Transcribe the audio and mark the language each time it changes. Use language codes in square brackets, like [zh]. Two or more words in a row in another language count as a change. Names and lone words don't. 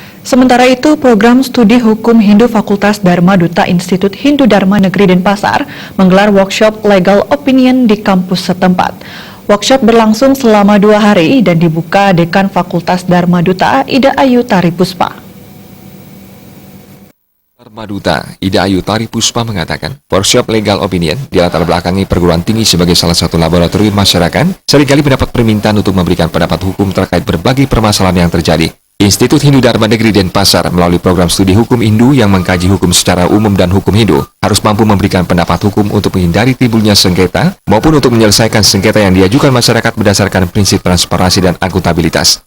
[id] Sementara itu, program studi hukum Hindu Fakultas Dharma Duta Institut Hindu Dharma Negeri Denpasar menggelar [en] workshop legal opinion [id] di kampus setempat. Workshop berlangsung selama 2 hari dan dibuka Dekan Fakultas Dharma Duta Ida Ayu Taripuspa. Dharma Duta Ida Ayu Taripuspa mengatakan, [en] workshop legal opinion [id] dilatar belakangi perguruan tinggi sebagai salah satu laboratorium masyarakat, seringkali mendapat permintaan untuk memberikan pendapat hukum terkait berbagai permasalahan yang terjadi. Institut Hindu Dharma Negeri Denpasar melalui program studi hukum Hindu yang mengkaji hukum secara umum dan hukum Hindu harus mampu memberikan pendapat hukum untuk menghindari timbulnya sengketa maupun untuk menyelesaikan sengketa yang diajukan masyarakat berdasarkan prinsip transparansi dan akuntabilitas.